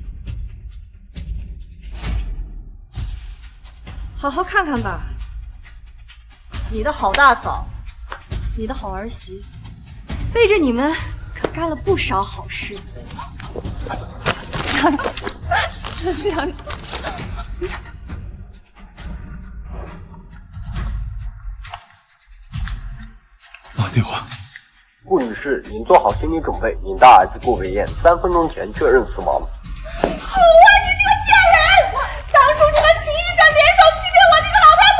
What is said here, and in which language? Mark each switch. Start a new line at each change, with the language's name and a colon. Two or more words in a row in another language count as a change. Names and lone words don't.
Chinese: 好好看看吧，你的好大嫂，你的好兒媳，背着你們可幹了不少好事。加油！真是要你。打電話。顧女士，您做好心理準備，您大兒子顧偉燕3分鐘前確認死亡。好啊，你這個賤人！當初你和秦醫生聯手欺騙我這個老太